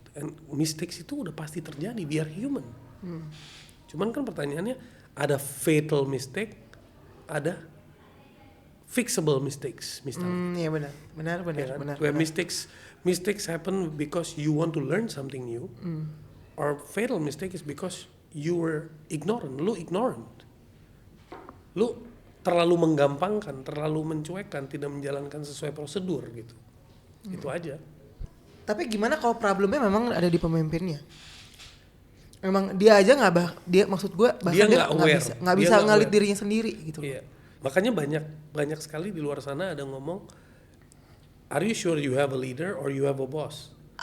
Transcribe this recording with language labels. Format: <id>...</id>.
<en>And mistakes</en> <id>itu udah pasti terjadi,</id> <en>we are human.</en> <id>Cuman kan pertanyaannya ada</id> <en>fatal mistake,</en> <id>ada</id> <en>fixable mistakes</en> <id>misalnya. Iya benar. Ya kan?</id> <en>Where mistakes happen because you want to learn something new. Or fatal mistake is because you were ignorant.</en> <id>Lu</id> <en>ignorant.</en> <id>Lu terlalu menggampangkan, terlalu mencuekkan, tidak menjalankan sesuai prosedur gitu. Itu aja. Tapi gimana kalau problemnya memang ada di pemimpinnya? Memang dia aja dia maksud gue bahkan dia nggak bisa ngalit dirinya sendiri gitu. Iya. Makanya banyak sekali di luar sana ada ngomong,</id> <en>are you sure you have a leader or you have a boss?</en>